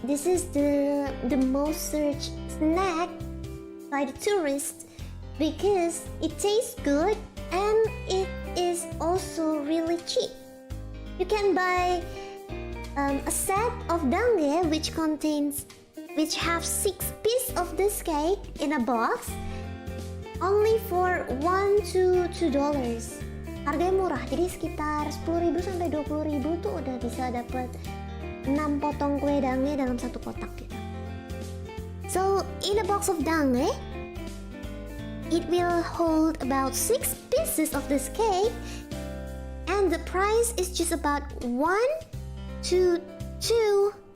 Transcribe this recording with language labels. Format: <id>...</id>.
<en>This is the most searched snack by the tourists because it tastes good and it is also really cheap. You can buy a set of dange which have 6 pieces of this cake in a box only for $1 to $2.</en> <id>Harganya murah, jadi sekitar 10.000 sampai 20.000 tuh udah bisa dapat 6 potong kue dange dalam satu kotak gitu.</id> <en>So in a box of dange, it will hold about 6 pieces of this cake, and the price is just about $1 to $2.</en>